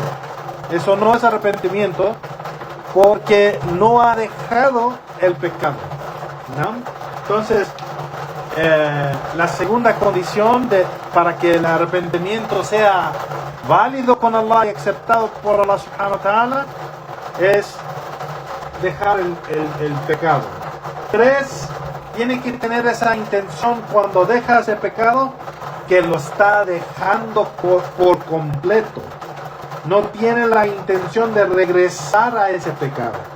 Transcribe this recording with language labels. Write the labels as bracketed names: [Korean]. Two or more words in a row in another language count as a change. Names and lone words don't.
[Spanish] Eso no es arrepentimiento, porque no ha dejado el pecado, ¿no? Entonces, la segunda condición para que el arrepentimiento sea válido con Allah y aceptado por Allah [Arabic] سبحانه وتعالى [Spanish] es dejar el pecado. 3, tiene que tener esa intención cuando deja ese pecado, que lo está dejando por completo. no tiene la intención de regresar a ese pecado.